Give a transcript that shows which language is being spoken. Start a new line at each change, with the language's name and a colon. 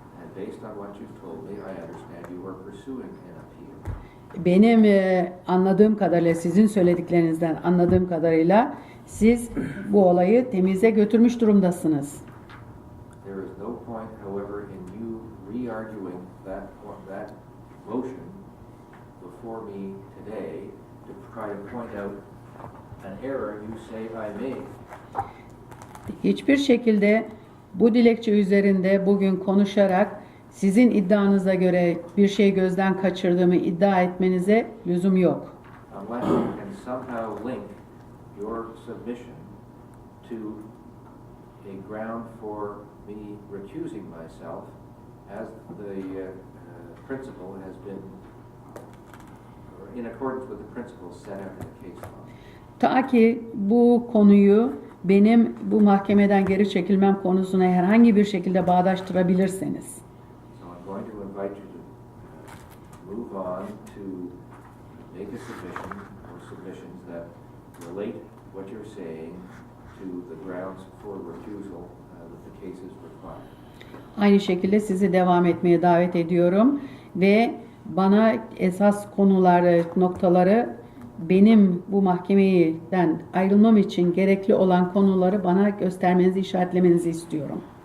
English: And based on what you've told me, I understand you are pursuing an appeal.
Turkish: Benim anladığım kadarıyla, sizin söylediklerinizden anladığım kadarıyla siz bu olayı temize götürmüş durumdasınız.
English: There is no point, however, in you re-arguing that motion before me today to try to point out an error you say I made.
Turkish: Hiçbir şekilde bu dilekçe üzerinde bugün konuşarak sizin iddianıza göre bir şey gözden kaçırdığımı iddia etmenize lüzum yok.
English: Unless you can somehow link your submission to a ground for me recusing myself as the principle has been, or in accordance with the principles set out in the case law.
Turkish: Ta ki bu konuyu benim bu mahkemeden geri çekilmem konusuna herhangi bir şekilde bağdaştırabilirseniz.
English: So I'm going to invite you to move on to make a submission or submissions that relate what you're saying to the grounds for recusal that the cases require.
Turkish: Aynı şekilde sizi devam etmeye davet ediyorum ve bana esas konuları, noktaları, benim bu mahkemeden ayrılmam için gerekli olan konuları bana göstermenizi, işaretlemenizi istiyorum.